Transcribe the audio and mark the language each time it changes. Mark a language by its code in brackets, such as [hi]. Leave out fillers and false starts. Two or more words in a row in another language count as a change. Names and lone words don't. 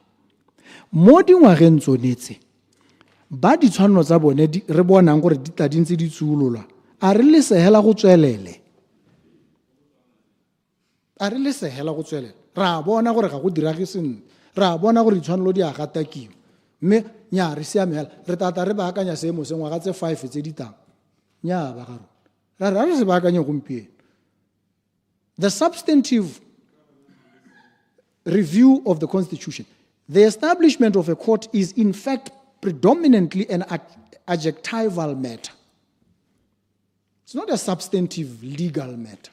[tn] Mo dingwageng tsonetse ba ditshwanelo tsa bone re bonang gore di tla dintse di tsulolwa a re le sehela go tswelele ra bona gore ga go dirage sentle ra bona gore ditshwanelo di a gatakiwa mme nya re siamela re tata re baakanya seemo se ngwaga tse 5 tse di tang nya ba ga rona ra se baakanya gompieno. [en] The substantive review of the Constitution, the establishment of a court is in fact predominantly an adjectival matter. It's not a substantive legal matter.